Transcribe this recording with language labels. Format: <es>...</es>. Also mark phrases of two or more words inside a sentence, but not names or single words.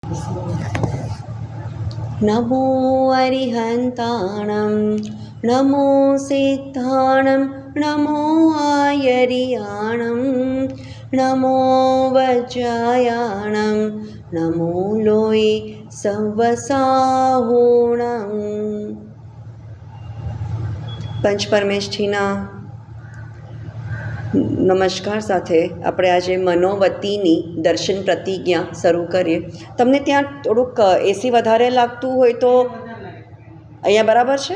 <pra>नमो अरिहन्ताणं नमो सिद्धाणं नमो आयर्याणं नमो वज्रायाणं नमो लोय सवसाहोणं।</pra> <gu>પંચ પરમેષ્ઠીના નમસ્કાર સાથે આપણે આજે મનોવતીની દર્શન પ્રતિજ્ઞા શરૂ કરીએ. તમને ત્યાં થોડુંક એસી વધારે લાગતું હોય તો અહીંયા બરાબર છે?</gu>